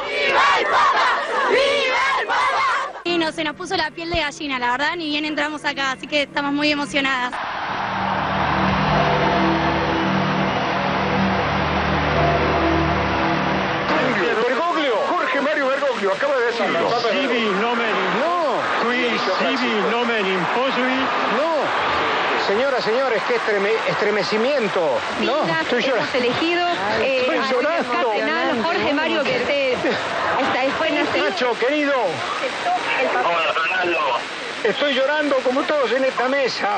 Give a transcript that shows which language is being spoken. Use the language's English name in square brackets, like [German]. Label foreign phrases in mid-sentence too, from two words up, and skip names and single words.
[Spanish] ¡Viva el Papa! ¡Viva el Papa! Y se nos puso la piel de gallina, la verdad, ni bien entramos acá, así que estamos muy emocionadas. Jorge Mario Bergoglio, acaba de decirlo. [Latin] Sibi nomen. [Spanish] No. [Latin] Qui sibi nomen imposui. [Spanish] No. Señores, qué estremecimiento. No, estoy llorando. Hemos elegido Estoy llorando. cardenal Jorge Mario Bergoglio. Nacho, querido. Hola, Fernando. Estoy llorando como todos en esta mesa.